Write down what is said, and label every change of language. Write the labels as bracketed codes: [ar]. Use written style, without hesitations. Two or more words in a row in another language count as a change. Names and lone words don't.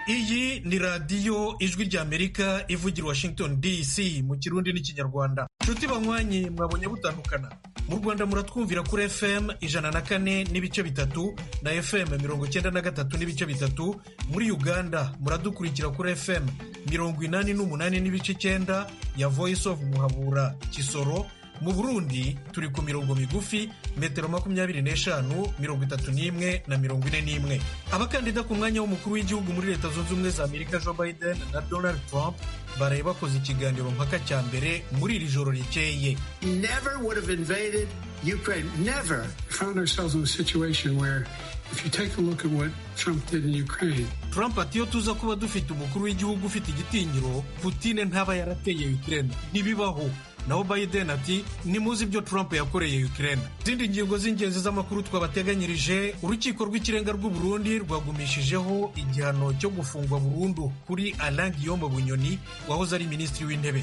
[rw] Iyi ni radiyo ijwi ry'Amerika ivugira Washington DC mu Kirundi n'Ikinyarwanda. Nshuti banywanyi mwabonye butandukana. Mu Rwanda muratwumvira kuri FM 104.3 na FM 93.3. Muri Uganda muradukurikira kuri FM 88.9 ya Voice of Muhabura Kisoro. Mu Burundi turi ku mirongo migufi metero 25, 31 na 41. Abakandida ku mwanya w'umukuru w'igihugu muri Leta Zunze Ubumwe za Amerika Joe Biden na Donald Trump baraye bakoze ikiganiro mpaka cya mbere muri iri joro rikeye. [en] Never would have invaded Ukraine. Never. Found ourselves in a situation where if you take a look at what Trump did in Ukraine. [rw] Trump ati iyo tuza kuba dufite umukuru w'igihugu ufite igitinyiro, Putin ntaba yarateye Ukraine. Ntibibaho. Naho Biden ati nimuzi ibyo Trump yakoreye Ukraine. Zindi ngingo z'ingenzi z'amakuru twabateganyirije: urukiko rw'ikirenga rw'u Burundi rwagumishijeho igihano cyo gufungwa burundu kuri Alain Guillaume Bunyoni wahoze ari minisitiri w'intebe.